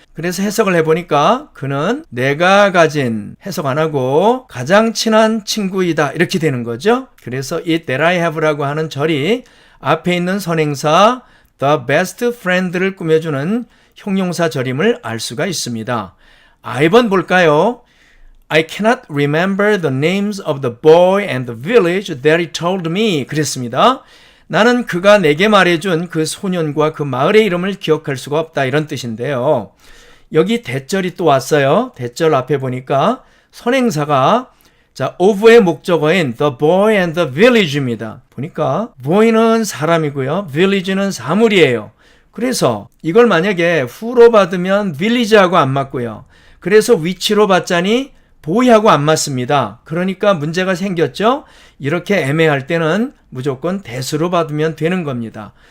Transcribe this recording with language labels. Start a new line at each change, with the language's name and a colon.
Korean: 그래서 해석을 해보니까 그는 내가 가진 해석 안 하고 가장 친한 친구이다 이렇게 되는 거죠. 그래서 이
English: that I have
Korean: 라고 하는 절이 앞에 있는 선행사 the best friend를 꾸며주는 형용사 절임을 알 수가 있습니다. I번 볼까요?
English: I cannot remember the names of the boy and the village that he told me.
Korean: 그랬습니다. 나는 그가 내게 말해준 그 소년과 그 마을의 이름을 기억할 수가 없다. 이런 뜻인데요. 여기 대절이 또 왔어요. 대절 앞에 보니까 선행사가 자, of의 목적어인
English: the boy and the village
Korean: 입니다. 보니까 boy는 사람이고요. village는 사물이에요. 그래서 이걸 만약에 who로 받으면 village하고 안 맞고요. 그래서 which로 받자니 boy하고 안 맞습니다. 그러니까 문제가 생겼죠. 이렇게 애매할 때는 무조건 대수로 받으면 되는 겁니다.